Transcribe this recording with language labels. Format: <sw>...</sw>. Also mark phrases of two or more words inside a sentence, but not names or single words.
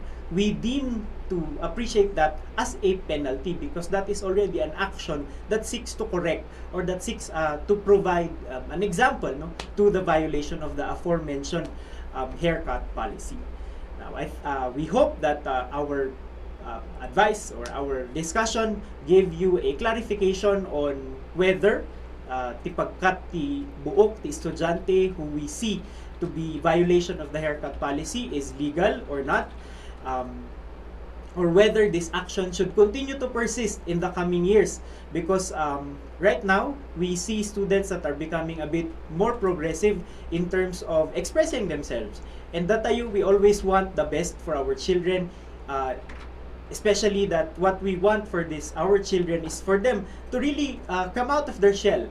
<en>We deem to appreciate that as a penalty because that is already an action that seeks to correct or that seeks to provide an example, no, to the violation of the aforementioned haircut policy. Now, we hope that our advice or our discussion gave you a clarification on whether</en> <ilo>tipagkat ti buok ti estudyante</ilo> <en>who we see to be violation of the haircut policy is legal or not, or whether this action should continue to persist in the coming years, because right now we see students that are becoming a bit more progressive in terms of expressing themselves, and that we always want the best for our children, especially that what we want for our children is for them to really come out of their shell.</en>